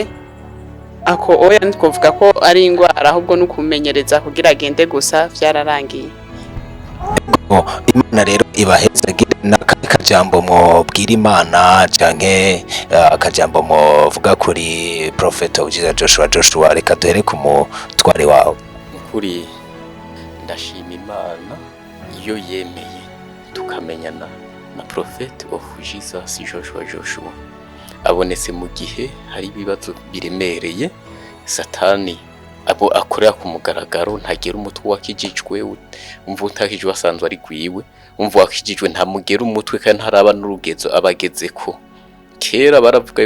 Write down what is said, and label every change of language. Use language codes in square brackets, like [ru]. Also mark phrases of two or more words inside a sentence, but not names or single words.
[rn] Ako oya ntikuvuga ko ari ingwara, ahubwo nukumenyereza kugira agende gusa vyararangiye. Imana rero ibaheza akajambo mubwira Imana canke akajambo muvuga kuri Prophet of Jesus Joshua reka duhere ku mutware wawe. Kuri ndashima Imana iyo yemeye tukamenyana na Prophet of Jesus Joshua abonetse mu gihe hari ibibazo biremereye Satani abo akorera ku mugaragaro ntagera umutwe wakijijwe umva utakijwe asanzwe ari gwiwe umva wakijijwe ntamugera umutwe kandi haraba n'urugezo abageze ko kera baravuga